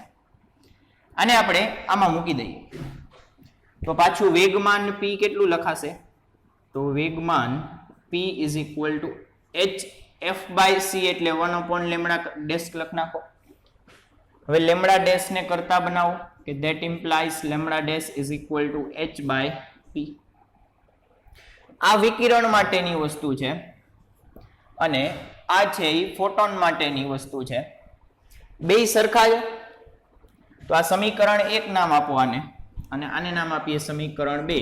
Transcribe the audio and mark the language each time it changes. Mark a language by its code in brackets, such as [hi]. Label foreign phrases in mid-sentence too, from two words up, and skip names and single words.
[gu] આને આપણે આમાં મૂકી દઈએ તો પાછું વેગમાન p કેટલું લખાશે? તો વેગમાન p [en] is equal to [gu] f/c એટલે 1 [en] lambda dash [gu] લખ નાખો. હવે [en] lambda dash [gu] ને કરતા બનાવો કે [en] that implies lambda dash is equal to h/p. [gu] આ વિકિરણ માટેની વસ્તુ છે અને આ છે એ ફોટોન માટેની વસ્તુ છે. બે સરખા છે તો આ સમીકરણ 1 નામ આપો આને અને આને નામ આપીએ સમીકરણ 2.